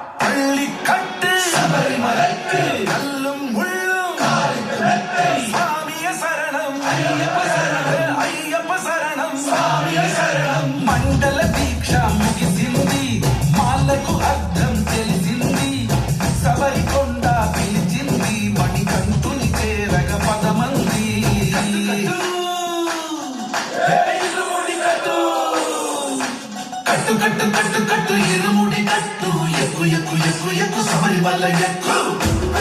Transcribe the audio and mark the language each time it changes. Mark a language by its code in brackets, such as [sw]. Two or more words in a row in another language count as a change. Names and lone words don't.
[ta] வள்ளி கட்டு சபரிமலைக்கு கல்லும் முள்ளும் சுவாமிய சரணம் ஐயப்ப சரணம் சுவாமிய சரணம் [te] మండల దీక్ష ముగిసింది మాలకు అర్థం తెలిసింది సబరికొండ పిలిచింది మణికంఠుని చేరగ పదమంది కట్టు కట్టు కట్టు కట్టు ఇరుముడి కట్టు ఎక్కు ఎక్కు ఎక్కు ఎక్కు శబరిమల ఎక్కు